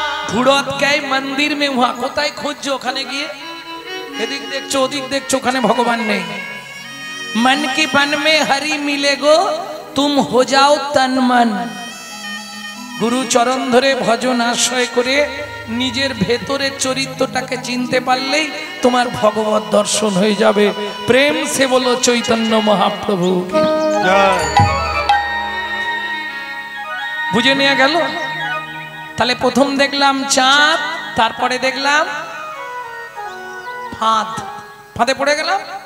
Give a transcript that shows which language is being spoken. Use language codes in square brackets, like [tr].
[hi] ढूंढत के मंदिर में वहाँ, [bn] কোথায় খুঁজছো? ওখানে গিয়ে এদিক দেখছো, ওদিক দেখছো, ওখানে ভগবান নেই। [hi] मन की बन में हरि मिले गो, तुम हो जाओ तन मन। [bn] গুরু চরণ ধরে ভজন আশ্রয় করে নিজের ভেতরের চরিত্রটাকে চিনতে পারলেই তোমার ভগবত দর্শন হয়ে যাবে। প্রেম সে বলো চৈতন্য মহাপ্রভু। বুঝে নিয়ে গেল? তাহলে প্রথম দেখলাম চাঁদ, তারপরে দেখলাম ফাঁদ, ফাঁদে পড়ে গেলাম।